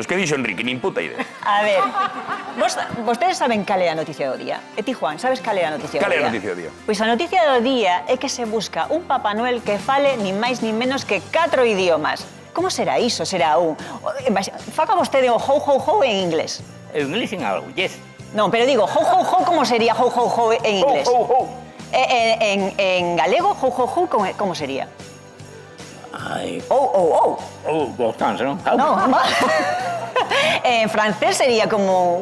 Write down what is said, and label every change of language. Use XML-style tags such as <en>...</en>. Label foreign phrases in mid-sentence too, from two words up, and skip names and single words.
<gl>Que dixo Enrique, nin puta idea. A ver, vostedes saben cal é a noticia do día? E ti, Juan, sabes cal é a noticia do día? Cal é a noticia do día? Pois a noticia do día é que se busca un Papá Noel que fale nin máis nin menos que 4 idiomas. Como será iso? Será un... Faga vostede o ho, ho, ho en inglés. En inglés en algo, yes. Non, pero digo, ho, ho, ho, como sería ho, ho, ho en inglés? Ho, ho, ho. En galego, ho, ho, ho, como sería? Ai... Oh, oh, oh. Oh, bastante, non? No, en francés sería como...</gl>